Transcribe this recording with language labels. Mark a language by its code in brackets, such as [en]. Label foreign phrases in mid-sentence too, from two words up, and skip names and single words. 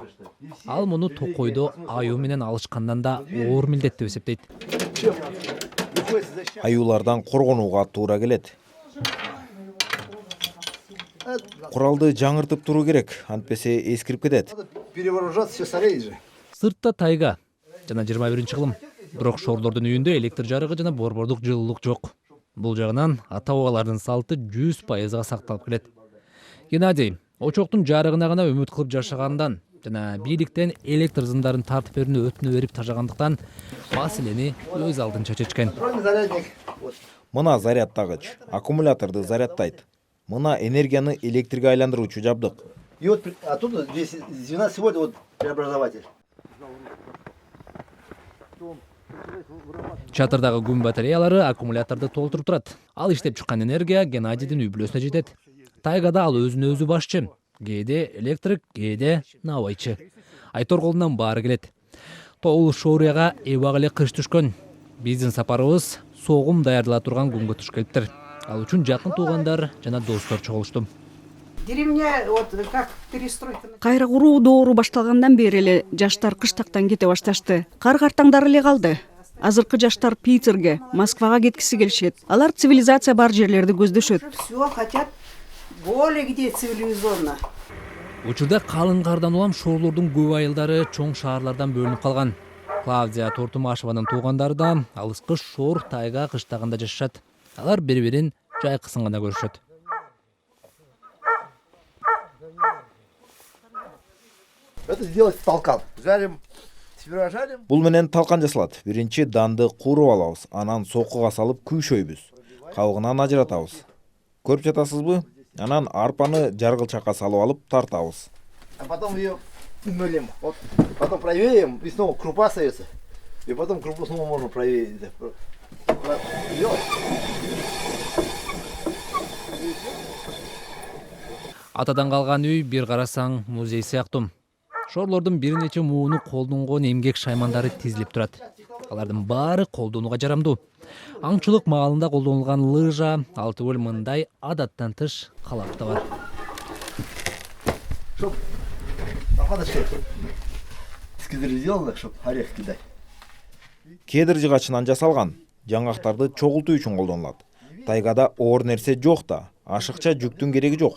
[ky] Ал муну токойдо аюу менен алышкандан да оор милдет деп эсептейт. аюулардан коргонууга туура келет. Куралды жаңыртып туруу керек, антпесе эскирип кетет. [ru] Перевооружаться все стареет же. [ky] Сыртта тайга жана 21-кылым. Бирок шорлордун үйүндө электр жарыгы жана борбордук жылуулук жок. Бул жагынан ата-бабалардын салты 100%га сакталып келет. Геннадий очоктун жарыгына гана үмүт кылып жашагандан жана бийликтен электр зындарын тартып берүүнү өтүнө берип тажагандыктан маселени өз алдынча чечкен. [ru] Контрольный зарядник. Вот. [ky] Мына зарядтагыч аккумуляторду зарядтайт. Мына энергияны электрге айландыруучу жабдык. [ru] И вот оттуда здесь 12 вольт вот преобразователь. [ky] Чатырдагы күн батареялары аккумуляторду толтуруп турат. Ал иштеп чыккан энергия Геннадийдин үй бүлөсүнө жетет. Тайгада ал өзүнө өзү башчы. Кээде электрик, кээде набайчы. Айтор колунан баары келет. Тоол Шоурияга эбак эле кыш түшкөн. Биздин сапарыбыз согум даярдала турган күнгө туш келиптир. Ал үчүн жакын туугандар жана достор чогулушту. [ru] Деревня, вот как перестройка. [ky] Кайра куруу доору башталгандан бери эле жаштар кыштактан кете башташты. Кар картаңдар эле калды. Азыркы жаштар Питерге, Москвага кеткиси келишет. Алар цивилизация бар жерлерди көздөшөт. [ru] Все хотят более где цивилизованно. [ky] Учурда калың кардан улам шорлордун көп айылдары чоң шаарлардан бөлүнүп калган. Клавдия Тортумашеванын туугандары да алыскы Шор тайга кыштагында жашашат. Алар бири-бирин жайкысын гана көрүшөт. [ru] Это сделать толкан. Жарим, сперва жарим. [ky] Бул менен талкан жасалат. Биринчи данды кууруп алабыз, анан сокуга салып күйшөйбүз. Кабыгынан ажыратабыз. Көрүп жатасызбы? Анан арпаны жаргылчакка салып алып тартабыз. [ru] А потом ее мылим. Вот. Потом проверим, и снова крупа остается. И потом крупу снова можно проверить. Делать. [ky] Атадан калган үй бир карасаң музей сыяктуу. Шорлордун бир нече мууну колдонгон эмгек шаймандары тизилип турат. Алардын баары колдонууга жарамдуу. Аңчылык маалында колдонулган лыжа, алтыбөл мындай адаттан тыш калап да бар. [ru] Чтоб нападочка из кедра сделано, чтоб орех кидать. [ky] Кедр жыгачынан жасалган. Жаңактарды чогултуу үчүн колдонулат. Тайгада оор нерсе жок да, ашыкча жүктүн кереги жок.